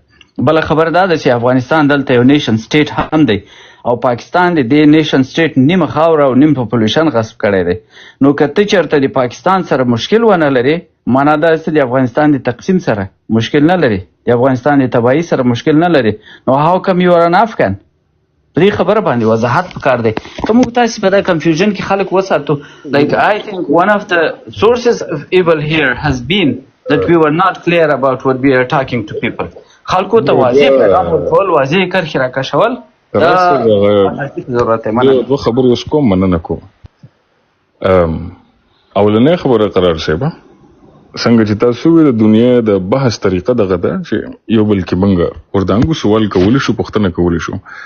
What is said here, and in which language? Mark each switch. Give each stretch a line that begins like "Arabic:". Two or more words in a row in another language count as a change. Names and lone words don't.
Pashto: بله خبره دا ده چې افغانستان دلته یو
English: nation state
Pashto: هم دی او پاکستان د دې
English: nation state
Pashto: نیمه خاوره او نیم پاپولیشن غصب کړی دی. نو که ته چېرته د پاکستان سره مشکل ونه لرې، معنا دا چې د افغانستان د تقسیم سره مشکل نه لري، د افغانستان د تباهي سره مشکل نه لري، نو
English: how come you are an Afghan.
Pashto: په دې خبره باندې وضاحت پکار دی. که موږ تاسې په دا کنفیوژن کې خلک وساتو،
English: like I think one of the sources of evil here has been that we were not clear about what we are talking to people.
Pashto: خلکو ته واضح پیغام ورکول، واضح کرښې راکشول دا ضرورت دی. دوه خبرې اوس کوم، مننه کوم. اولنۍ خبره قرار صاحبه څنګه چې تاسو وی د دنیا د بحث طریقه دغه ده چې یو بل کې موږ وردانګو سوال کولی شو، پوښتنه کولی شو.